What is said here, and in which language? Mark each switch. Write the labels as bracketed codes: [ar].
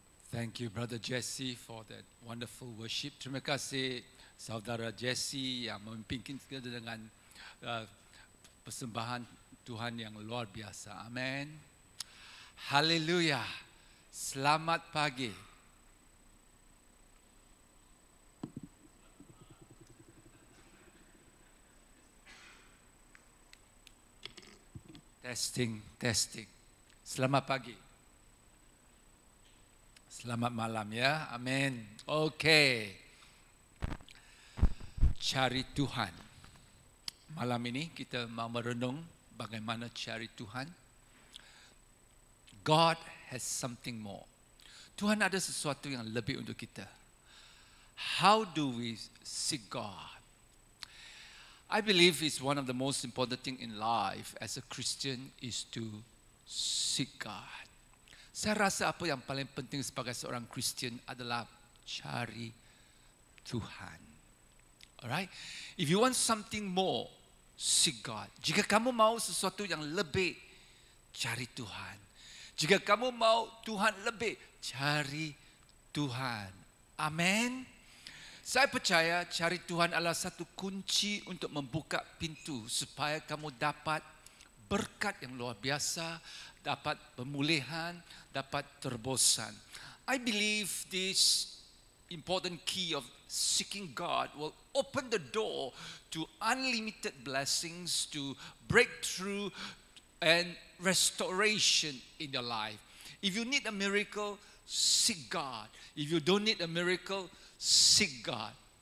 [en] Thank you, Brother Jesse, for that wonderful worship. [ms] Terima kasih, Saudara Jesse yang memimpin kita dengan persembahan Tuhan yang luar biasa. Amin. Haleluya. Selamat pagi. [en] Testing, testing. [ms] Selamat pagi. Selamat malam ya, amin. Oke. Cari Tuhan. Malam ini kita mau merenung bagaimana cari Tuhan. [en] God has something more. [ms] Tuhan ada sesuatu yang lebih untuk kita. [en] How do we seek God? I believe it's one of the most important thing in life as a Christian is to seek God. [ms] Saya rasa apa yang paling penting sebagai seorang Kristian adalah cari Tuhan. [en] Alright? If you want something more, seek God. [ms] Jika kamu mau sesuatu yang lebih, cari Tuhan. Jika kamu mau Tuhan lebih, cari Tuhan. Amin. Saya percaya cari Tuhan adalah satu kunci untuk membuka pintu supaya kamu dapat berkat yang luar biasa, dapat pemulihan, dapat terobosan. [en] I believe this important key of seeking God will open the door to unlimited blessings, to breakthrough and restoration in your life. If you need a miracle, seek God. If you don't need a miracle, seek God.